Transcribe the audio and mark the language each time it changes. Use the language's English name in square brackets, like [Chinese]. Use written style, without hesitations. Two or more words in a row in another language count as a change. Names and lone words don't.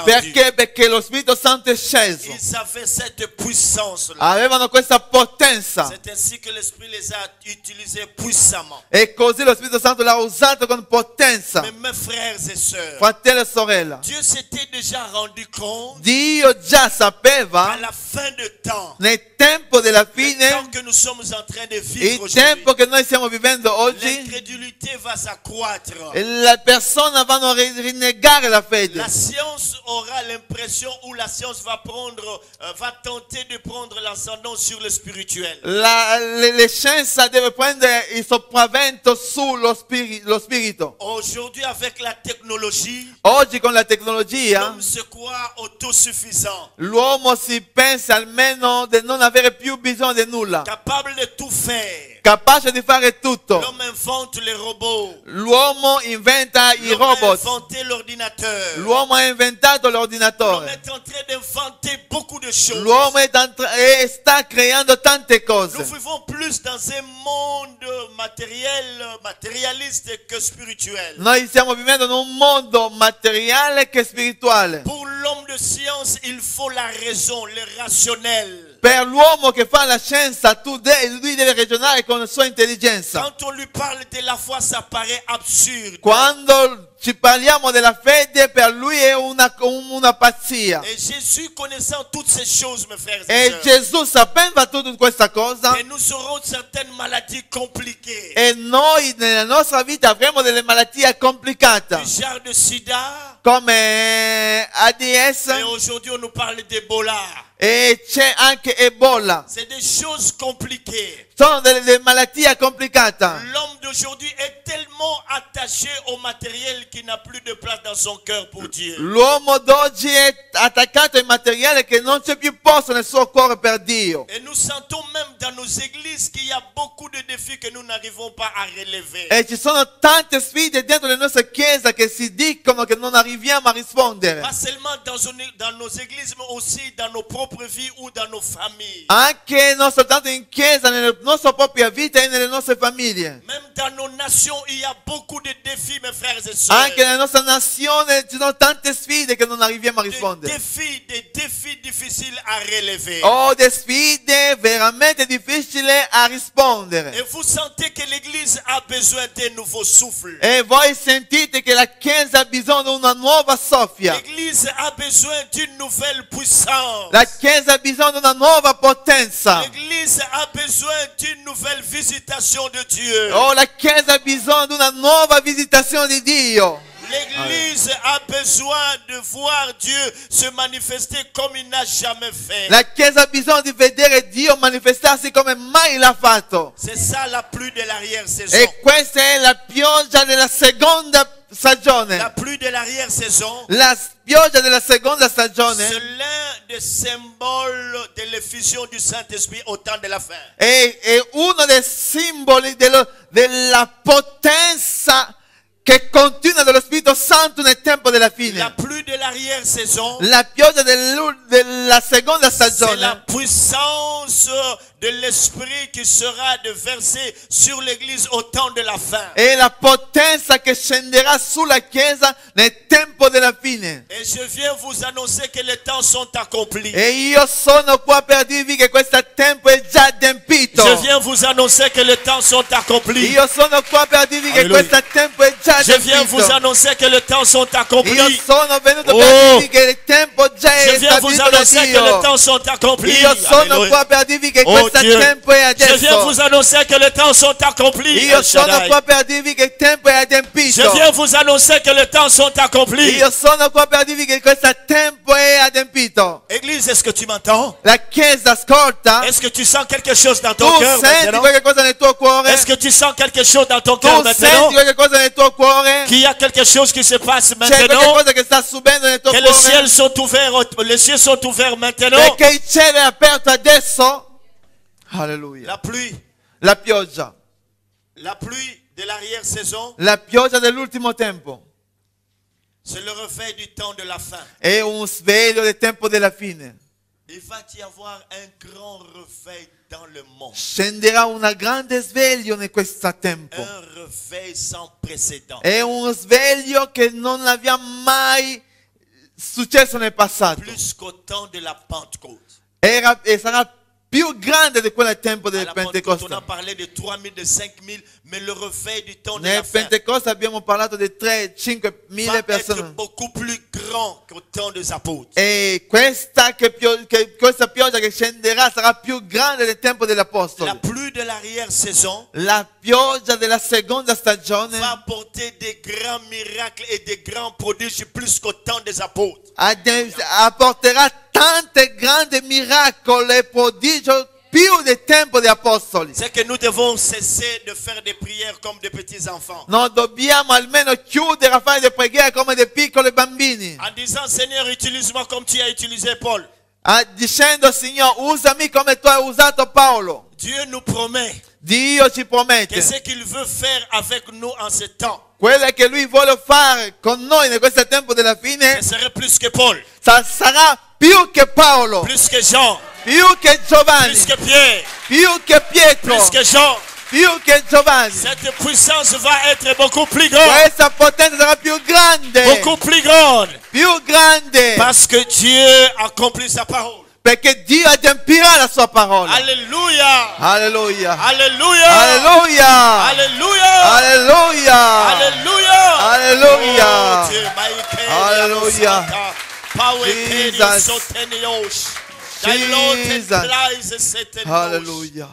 [Italian] Perché? Perché lo Spirito Santo è sceso. [French] Ils avaient cette puissance-là. [Italian] Avevano questa potenza. [French] C'est ainsi que l'Esprit les a utilisés puissamment. [Italian] E così lo Spirito Santo l'ha usato con potenza. [French] Mais mes frères et sœurs, [Italian] Fratello e sorella, [French] Dieu s'était déjà rendu compte [Italian] Dio già sapeva [French] à la fin de temps, [Italian] nel tempo della [French] le [Italian] fine, [French] temps que nous sommes en train de [Italian] il [French] vivre [Italian] tempo [French] aujourd'hui, [Italian] che noi stiamo vivendo oggi, [French] l'incrédulité va s'accroître. [Italian] le persone vanno a rinnegare la fede. [French] La science aura l'impression, ou la science va prendre, va tenter de prendre l'ascendant sur le spirituel. [Italian] Le scienza deve prendere il sopravvento sullo spirito. [French] Aujourd'hui, avec la technologie, [Italian] Oggi con la tecnologia [French] l'homme se croit autosuffisant, [Italian] l'uomo si pensa almeno di non avere più bisogno di nulla, [French] capable de tout faire. [Italian] capace di fare tutto. [French] L'homme invente les robots. [Italian] L'uomo inventa i [French] L'homme a [Italian] robot. [French] inventé l'ordinateur. [Italian] L'uomo ha inventato [French] L'homme [Italian] l'ordinatore. [French] est en train d'inventer beaucoup de choses. [Italian] L'uomo sta creando tante [French] Nous [Italian] cose. [French] vivons plus dans un monde matérialiste que spirituel. [Italian] Noi stiamo vivendo in un mondo materiale che spirituale. [French] Pour l'homme de science, il faut la raison, le rationnel. [Italian] Per l'uomo che fa la scienza, lui deve ragionare con la sua intelligenza. [French] Quand on lui parle de la foi, ça paraît absurde. [Italian] Quando ci parliamo della fede, per lui è una pazzia. [French] Et Jésus, connaissant toutes ces choses, mes frères et [Italian] E [French] sœurs, [Italian] Gesù, sapendo tutta questa cosa, [French] et nous aurons certaines maladies compliquées, [Italian] e noi nella nostra vita avremo delle malattie complicate, [French] du genre de sida, [Italian] come AIDS, [French] et aujourd'hui on nous parle d'Ebola. [Italian] e c'è anche Ebola. [French] C'est des choses compliquées. [Italian] Sono delle malattie complicate. [French] L'homme d'aujourd'hui est tellement attaché au matériel qu'il n'a plus de place dans son cœur pour Dieu. [Italian] L'uomo d'oggi è attaccato ai materiali che non c'è più posto nel suo cuore per Dio. [French] Et nous sentons même dans nos églises qu'il y a beaucoup de défis que nous n'arrivons pas à relever. [Italian] E ci sono tante sfide dentro le nostre chiese che si dicono che non arriviamo a rispondere. [French] Pas seulement dans nos églises, mais aussi dans nos propres vies ou dans nos familles. [Italian] Anche non soltanto in chiesa, nella nostra propria vita e nelle nostre famiglie. [French] Même dans nos nations, il y a beaucoup de défis, mes frères et sœurs. [Italian] Anche nella nostra nazione ci sono tante sfide che non arriviamo a rispondere. [French] Des défis difficiles à relever. [Italian] Oh, delle sfide veramente difficili a rispondere. [French] Et vous sentez que l'Église a besoin d'un nouveau souffle. [Italian] E voi sentite che la chiesa ha bisogno di una nuova soffia. [French] L'Église a besoin d'une nouvelle puissance. [Italian] La chiesa ha bisogno di una nuova potenza. [French] L'Église a besoin d'une nouvelle visitation de Dieu. [Italian] Oh, la chiesa ha bisogno di una nuova visitazione di Dio. [French] L'Église a besoin de voir Dieu se manifester comme il n'a jamais fait. [Italian] La chiesa ha bisogno di vedere Dio manifestarsi come mai l'ha fatto. [French] C'est ça la pluie de l'arrière-saison. [Italian] E questa è la pioggia della seconda stagione. [French] La pluie de l'arrière-saison, [Italian] La pioggia della seconda stagione [French] c'est l'un des symboles de l'effusion du Saint-Esprit au temps de la fin. [Italian] è uno dei simboli della potenza che continua dello Spirito Santo nel tempo della [French] La [Italian] fine. [French] pluie de l'arrière-saison, [Italian] La pioggia della seconda [French] c'est la [Italian] stagione [French] puissance de l'Esprit qui sera de verser sur l'Église au temps de la fin. [Italian] è la potenza che scenderà sulla Chiesa nel tempo della fine. [French] Et je viens vous annoncer que les temps sont accomplis. [Italian] E io sono qua per dirvi che questo tempo è già adempito. [French] Je viens vous vous annoncer que les temps sont accomplis. [Italian] Io sono qua per dirvi che [French] Alleluia. [Italian] questo tempo è già [French] Je viens vous [Italian] adempito. [French] annoncer que les temps sont [Italian] Io [French] accomplis. [Italian] sono venuto Oh. per dirvi che il tempo già [French] Je [Italian] è [French] viens vous [Italian] stabilito da [French] annoncer que les [Italian] Dio. [French] temps sont accomplis. [Italian] Io sono [French] Alléluia. [Italian] qua per dirvi che Oh questo [French] Dieu. [Italian] tempo è [French] Je viens [Italian] adesso. [French] vous annoncer que les temps sont accomplis. [Italian] Io [French] El [Italian] sono [French] Shaddai. [Italian] qua per dirvi che il tempo è [French] Je [Italian] adempito. [French] viens vous annoncer que les temps sont accomplis. [Italian] Io sono qua per dirvi che questo tempo è adempito. [French] Église, est-ce que tu m'entends? [Italian] La Chiesa ascolta. [French] Est-ce que tu sens quelque chose dans [Italian] Tu [French] ton cœur [Italian] senti [French] maintenant? [Italian] qualche cosa nel tuo cuore? [French] Est-ce que tu sens quelque chose dans ton [Italian] Tu [French] cœur maintenant? [Italian] senti qualche cosa nel tuo cuore? [French] Qu'il y a quelque chose qui se passe [Italian] C'è qualche [French] maintenant? [Italian] cosa che sta subendo nel tuo [French] Que les [Italian] cuore? [French] ciels sont ouverts, les cieux sont ouverts maintenant. [Italian] Perché il cielo è aperto adesso. [French] Alleluia. La pluie [Italian] La pioggia [French] de l'arrière-saison, [Italian] La pioggia dell'ultimo tempo [French] c'est le réveil du temps de la fin. [Italian] è un sveglio del tempo della fine. [French] Il va y avoir un grand réveil dans le monde. [Italian] Scenderà una grande sveglio in questo tempo. [French] Un réveil sans précédent. [Italian] È un sveglio che non abbiamo mai successo nel passato. [French] Plus qu'au temps de la Pentecôte. [Italian] E sarà più grande di quel tempo [French] À [Italian] del [French] la Pentecôte, on a [Italian] Pentecoste. [French] parlé de 3000, de 5000, mais le réveil du temps de [Italian] Nel [French] la fin [Italian] Pentecoste abbiamo parlato di 3-5 [French] va [Italian] mille [French] être [Italian] persone. [French] beaucoup plus grand qu'au temps des apôtres. [Italian] E questa pioggia che scenderà sarà più grande del tempo degli [French] La [Italian] apostoli. [French] pluie de l'arrière-saison [Italian] La pioggia della seconda stagione [French] va apporter des grands miracles et des grands prodiges plus qu'au temps des apôtres. [Italian] apporterà tante grandi miracoli e prodigi più del tempo degli apostoli. [French] C'est que nous devons cesser de faire des prières comme des petits enfants. [Italian] Non dobbiamo almeno chiudere a fare le preghiere come dei piccoli bambini, [French] En disant, Seigneur, utilise-moi comme tu as utilisé Paul. [Italian] dicendo Signore usami come tu hai usato Paolo. [French] Dieu nous promet [Italian] Dio ci [French] que [Italian] promette [French] ce qu'il veut faire avec nous en ce temps, [Italian] quello che lui vuole fare con noi in questo tempo della fine [French] ce serait plus que Paul, [Italian] sarà più che Paolo, [French] plus que Jean, [Italian] più che Giovanni, [French] plus que Pierre, [Italian] più che Pietro, [French] plus que Jean. [Italian] più che Giovanni. [French] Cette puissance va être beaucoup plus grande. [Italian] Questa potenza sarà più grande, [French] Beaucoup plus grande. [Italian] più grande, [French] Parce que Dieu accomplit sa parole. [Italian] perché Dio adempirà la sua parola. [French] Alléluia. [Italian] Alleluia. [French] Alléluia. [Italian] Alleluia. [French] Alléluia. [Italian] Alleluia. [French] Alléluia. [Italian] Alleluia. [French] Oh, Dieu, Maïké, [Italian] Alleluia. Santa, Paueke, Jesus. Sotenios. Jesus. Alleluia.